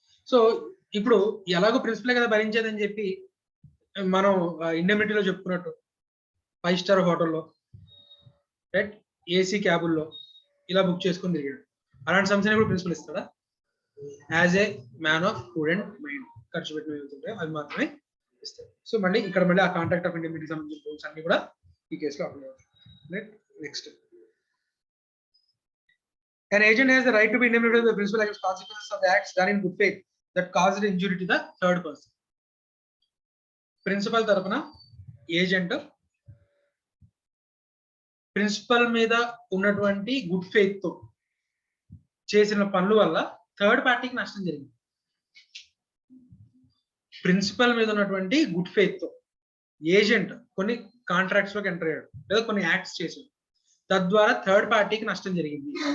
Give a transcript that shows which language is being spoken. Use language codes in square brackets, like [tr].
[te] So ఇప్పుడు ఎలాగో ప్రిన్సిపలే కదా భరించేదని చెప్పి మనం ఇండెమినిటీలో చెప్పుకున్నట్టు 5 స్టార్ హోటల్లో రైట్ ఏసీ క్యాబుల్లో ఇలా బుక్ చేసుకొని తిరిగాడు. అలాంటి సమస్యని కూడా ప్రిన్సిపల్ ఇస్తాడా? As ఏ man of prudent mind ఖర్చు పెట్టిన ఏవైతుంటాయో అవి మాత్రమే ఇస్తాడు. సో మళ్ళీ ఇక్కడ మళ్ళీ ఆ కాంట్రాక్ట్ ఆఫ్ ఇండెమినిటీ సంబంధించిన రూల్స్ అన్ని కూడా ఈ కేసులో అప్లై అవుతాయి. Right? [en] Next, an agent has the right to be indemnified by the principal against consequences of the acts done in good faith that caused injury to the third person. [te] Principal తరపున agent principal మీద ఉన్నటువంటి good faith తో చేసిన పనుల వల్ల third పార్టీకి నష్టం జరిగింది. ప్రిన్సిపల్ మీద ఉన్నటువంటి గుడ్ ఫెయిత్ తో ఏజెంట్ కొన్ని కాంట్రాక్ట్స్ లోకి ఎంటర్ అయ్యాడు లేదా కొన్ని యాక్ట్స్ చేశాడు, తద్వారా థర్డ్ పార్టీకి నష్టం జరిగింది.